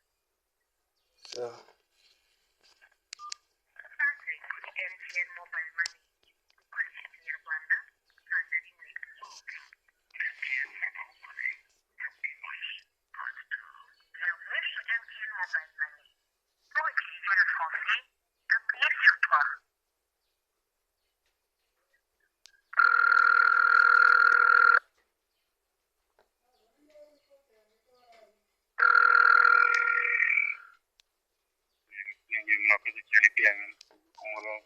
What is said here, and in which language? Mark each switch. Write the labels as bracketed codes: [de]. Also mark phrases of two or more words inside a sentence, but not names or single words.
[rw] Sawa. MTN Mobile Money ukoresha ikinyarwanda kanda rimwe. MTN Mobile Money. [fr] Pour utiliser le français, appuyez sur 3. [rw] Mwakoze cyane kwiyamamaza ku murongo.